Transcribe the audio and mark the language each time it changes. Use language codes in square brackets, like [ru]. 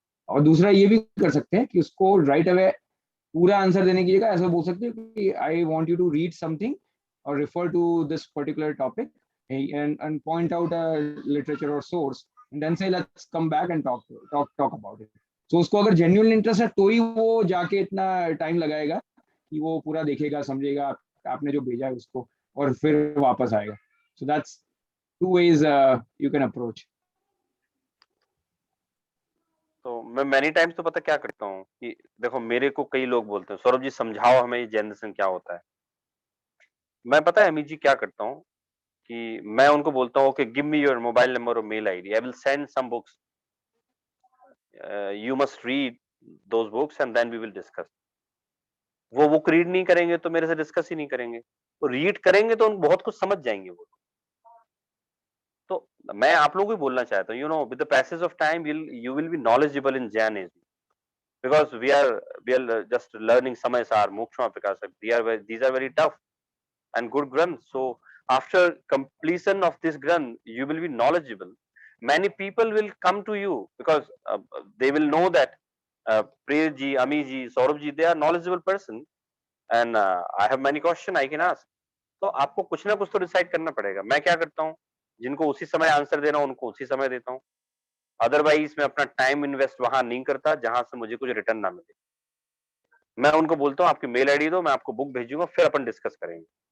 [hi] और दूसरा ये भी कर सकते हैं कि [en] उसको right away पूरा answer देने की जगह ऐसा बोल सकते हैं कि I want you to read something और refer to this particular topic and point out a literature or source and then say let's come back and talk about it. [hi] So उसको अगर genuine interest है तो ही वो जाके इतना time लगाएगा कि वो पूरा देखेगा, समझेगा आपने जो भेजा है उसको और फिर वापस आएगा। [en] So that's two ways you can approach. [hi] तो मैं मैनी टाइम्स तो पता क्या करता हूँ कि देखो मेरे को कई लोग बोलते हैं सौरभ जी समझाओ हमें ये जैन दर्शन क्या होता है। मैं पता है अमित जी क्या करता हूँ कि मैं उनको बोलता हूँ [en] Okay give me your mobile number और mail ID, I will send some books, you must read those books and then we will discuss. [hi] वो बुक रीड नहीं करेंगे तो मेरे से डिस्कस ही नहीं करेंगे, तो रीड करेंगे तो उन बहुत कुछ समझ जाएंगे वो। तो मैं आप लोगों को बोलना चाहता हूँ, [en] You know with the passage of time you will be knowledgeable in Jainism because we are just learning Samay-sar, Mokshma Prakashak. These are very tough and good granths. So after completion of this granth, you will be knowledgeable. Many people will come to you because they will know that Priya ji, Ami ji, Saurabh ji, they are knowledgeable person and I have many questions I can ask. [hi] तो आपको कुछ ना कुछ तो decide करना पड़ेगा। मैं क्या करता हूँ, जिनको उसी समय आंसर देना उनको उसी समय देता हूँ, अदरवाइज मैं अपना टाइम इन्वेस्ट वहां नहीं करता जहां से मुझे कुछ रिटर्न ना मिले। मैं उनको बोलता हूँ आपकी मेल आईडी दो, मैं आपको बुक भेजूंगा, फिर अपन डिस्कस करेंगे।